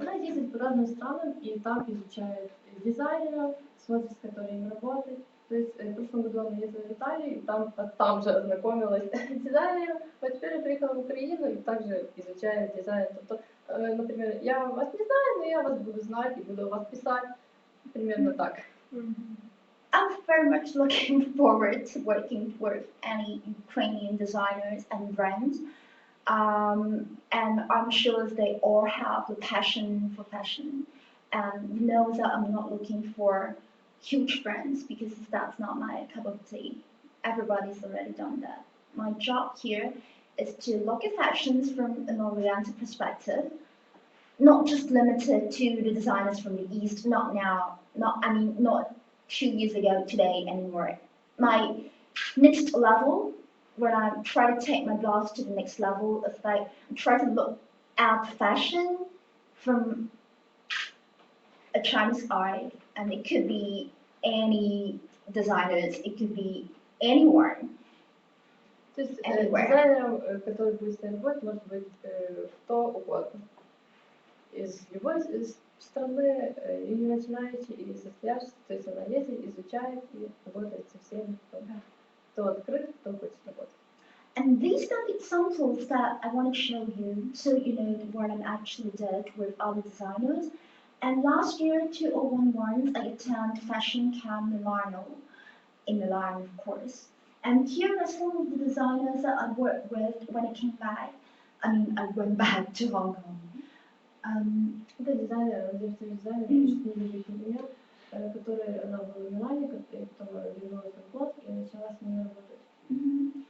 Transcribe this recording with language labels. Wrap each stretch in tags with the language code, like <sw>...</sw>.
<ru>Она ездит по разным странам и там изучает дизайнеров, смотрит, с которыми работает. То есть в прошлом году она ездила в Италию, и там же ознакомилась с дизайнером. А теперь я приехала в Украину и также изучаю дизайн. Например, я вас не знаю, но я вас буду знать и буду вас писать. Примерно так.</ru> <en>I'm very much looking forward to working with any Ukrainian designers and brands. And I'm sure they all have the passion for fashion and know that I'm not looking for huge brands because that's not my cup of tea. Everybody's already done that. My job here is to look at fashions from an Oriental perspective, not just limited to the designers from the East, not 2 years ago, today anymore. My next level, when I try to take my blogs to the next level, is like I try to look at fashion from a Chinese eye, and it could be any designers, it could be anyone.</en> <ru>То есть</ru> <en>Anywhere.</en> <ru>дизайнером, который будет с тобой работать, может быть кто угодно. Из любой страны, и не начинаете, и состоявшись, то есть она ездит, изучает и работает со всеми, кто открыт, кто хочет работать.</ru> <en>And these are the examples that I want to show you so you know what I actually did with other designers. And last year, 2011, I attended Fashion Camp Milano, in Milan, of course. And here are some of the designers that I worked with when I came back. I went back to Hong Kong.</en> <ru>Это дизайнер, дизайнер, меня, который она была в Милане, потом вернулась в год и начала с ними работать.</ru>